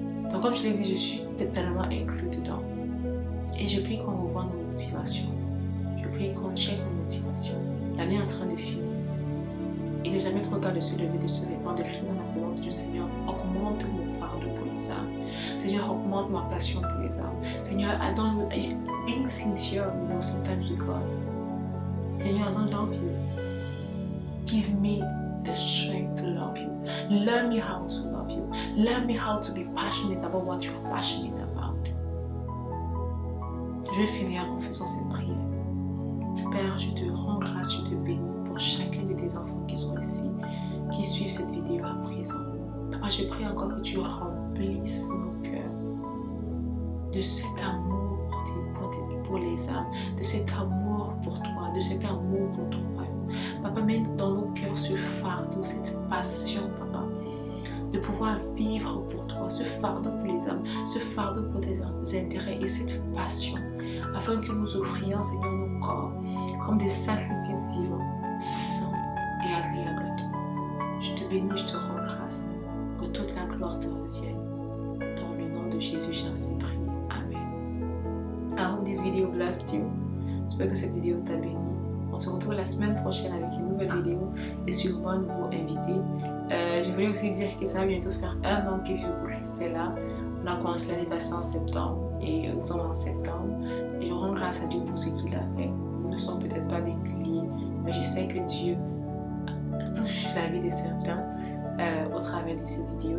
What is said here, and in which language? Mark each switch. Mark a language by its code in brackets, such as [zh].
[fr] Donc comme je l'ai dit, je suis totalement inclus dedans. Et je prie qu'on revoie nos motivations. Je prie qu'on check nos motivations. L'année est en train de finir. Il n'est jamais trop tard de se lever, de se répandre, de crier dans la présence du Seigneur. Augmente mon fardeau pour les âmes. Seigneur, augmente ma passion pour les âmes. [en] Seigneur, being sincere, sometimes with God. Seigneur, I don't love you. Give me the strength to love you. Learn me how to love you. Learn me how to be passionate about what you are passionate about. [fr] Je vais finir en faisant cette prière. Père, je te rends grâce, je te bénis pour chacun de tes enfants qui sont ici, qui suivent cette vidéo à présent. Papa, je prie encore que tu remplisses nos cœurs de cet amour pour les âmes, de cet amour pour toi, de cet amour pour ton royaume. Papa, mets dans nos cœurs ce fardeau, cette passion, papa, de pouvoir vivre pour toi, ce fardeau pour les âmes, ce fardeau pour tes intérêts et cette passion, afin que nous offrions, Seigneur, nos corps comme des sacrifices vivants, saints et agréables à toi. Je te bénis, je te rends grâce, que toute la gloire te revienne. Dans le nom de Jésus, j'ai ainsi prié. [en] Amen. I hope this video blessed you. [fr] J'espère que cette vidéo t'a béni. On se retrouve la semaine prochaine avec une nouvelle vidéo et sûrement un nouveau invité. Je voulais aussi dire que ça va bientôt faire 1 an que Vieux pour Christ est là. On a commencé l'année passée en septembre et nous sommes en septembre. Et je rends grâce à Dieu pour ce qu'il a fait. Nous ne sommes peut-être pas des milliers, mais je sais que Dieu touche la vie de certains au travers de cette vidéo.